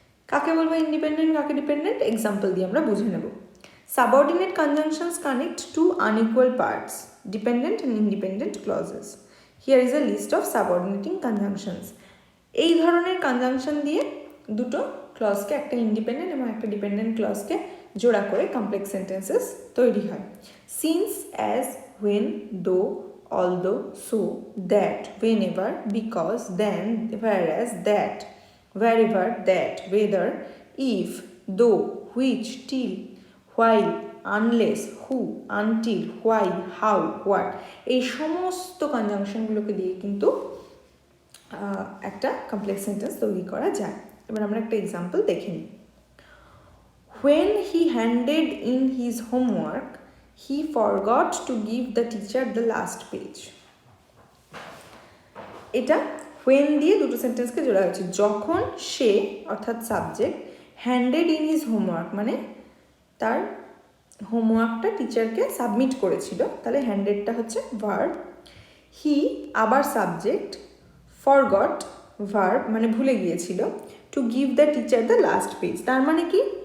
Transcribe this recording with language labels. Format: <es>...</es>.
<bn>কাকে বলবো ইন্ডিপেন্ডেন্ট, কাকে ডিপেন্ডেন্ট? এক্সাম্পল দিয়ে আমরা বুঝে নেব।</bn> <en>Subordinate conjunctions connect to unequal parts, dependent and independent clauses. Here is a list of subordinating conjunctions.</en> <bn>এই ধরনের কনজাংশন দিয়ে দুটো ক্লজকে, একটা ইন্ডিপেন্ডেন্ট এবং একটা ডিপেন্ডেন্ট ক্লজকে জোড়া করে কমপ্লেক্স সেন্টেন্সেস তৈরি হয়।</bn> <en>since, as, when, though, although, so, that, whenever, because, then, whereas, that, wherever, that, whether, if, though, which, till, while, unless, who, until, why, how, what,</en> <bn>এই সমস্ত কনজাংশনগুলোকে দিয়ে কিন্তু একটা কমপ্লেক্স সেন্টেন্স তৈরি করা যায়। এবার আমরা একটা এক্সাম্পল দেখে নিই।</bn> <en>When he handed in his homework, he forgot to give the teacher the last page.</en> <bn>এটা when দিয়ে দুটো সেন্টেন্সকে জোড়া হয়েছে। যখন সে অর্থাৎ subject,</bn> <en>handed in his homework</en> <bn>মানে তার হোমওয়ার্কটা টিচারকে সাবমিট করেছিল, তাহলে হ্যান্ডেডটা হচ্ছে ভার্ব, হি আবার সাবজেক্ট, ফরগট ভার্ব মানে ভুলে গিয়েছিল,</bn> <en>to give the teacher the last page,</en> <bn>তার মানে কি</bn>